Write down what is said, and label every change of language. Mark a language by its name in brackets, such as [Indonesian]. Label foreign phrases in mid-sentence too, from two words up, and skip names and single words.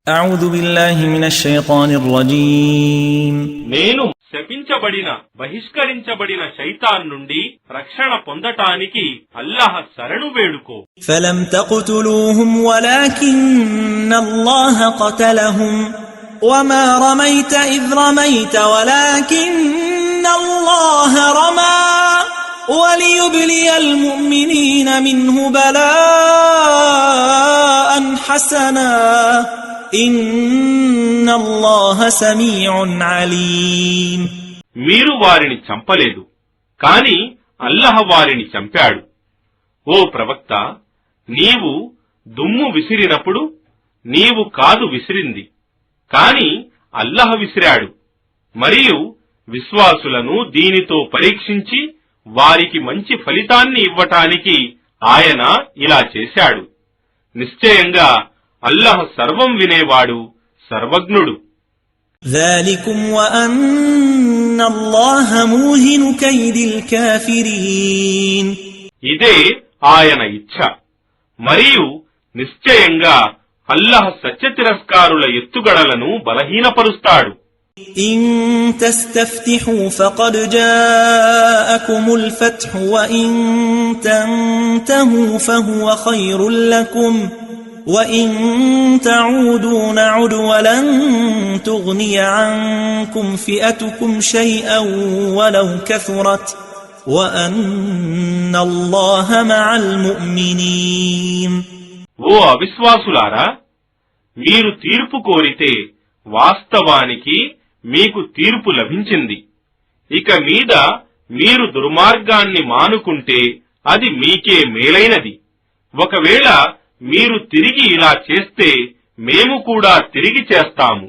[Arabic] أعوذ بالله من الشيطان الرجيم [Telugu] నేను శపించబడిన బహిష్కరించబడిన శైతాన్ నుండి రక్షణ పొందటానికి అల్లాహ్ శరణు వేడుకో. [Arabic] فلم تقتلوهم ولكن الله قتلهم وما رميت إذ رميت ولكن الله رمى وليبلي المؤمنين منه بلاء حسنا إن الله سميع عليم. [Telugu] మీరు వారిని చంపలేదు, కాని అల్లాహ్ వారిని చంపాడు. ఓ ప్రవక్త, నీవు దుమ్ము విసిరినప్పుడు నీవు కాదు విసిరింది, కాని అల్లాహ్ విసిరాడు. మరియు విశ్వాసులను దీనితో పరీక్షించి వారికి మంచి ఫలితాన్ని ఇవ్వటానికి ఆయన ఇలా చేశాడు. నిశ్చయంగా అల్లాహ్ సర్వం వినేవాడు, సర్వజ్ఞుడు. [Arabic] ذلكم وأن الله موهن كيد الكافرين. [Telugu] ఇదే ఆయన ఇచ్ఛ. మరియు నిశ్చయంగా అల్లాహ్ సత్యతిరస్కారుల ఎత్తుగడలను బలహీనపరుస్తాడు. [Arabic] إن تستفتحوا فقد جاءكم الفتح وإن تنتهوا فهو خير لكم وإن تعودوا نعد ولن تغني عنكم فئتكم شيئا ولو كثرت وأن الله مع المؤمنين. [Telugu] ఓ అవిశ్వాసులారా, మీరు తీర్పు కోరితే వాస్తవానికి మీకు తీర్పు లభించింది. ఇక మీద మీరు దుర్మార్గాన్ని మానుకుంటే అది మీకే మేలైనది. ఒకవేళ మీరు తిరిగి ఇలా చేస్తే మేము కూడా తిరిగి చేస్తాము.